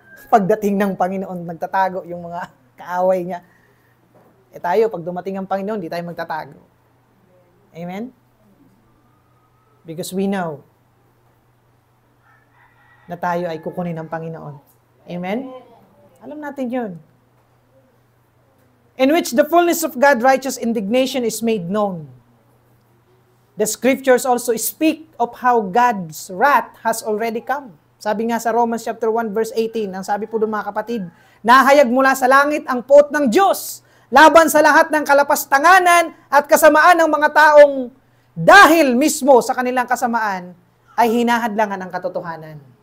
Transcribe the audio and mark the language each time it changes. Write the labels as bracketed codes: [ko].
[tl] Pagdating ng Panginoon, nagtatago yung mga kaaway niya. Tayo, pag dumating ang Panginoon, di tayo magtatago. Amen? [en] Because we know [tl] na tayo ay kukunin ng Panginoon. Amen? Alam natin yun. [en] In which the fullness of God's righteous indignation is made known. The scriptures also speak of how God's wrath has already come. [tl] Sabi nga sa Romans chapter 1 verse 18, ang sabi po doon mga kapatid, nahayag mula sa langit ang puot ng Diyos laban sa lahat ng kalapastanganan at kasamaan ng mga taong dahil mismo sa kanilang kasamaan ay hinahadlangan ang katotohanan.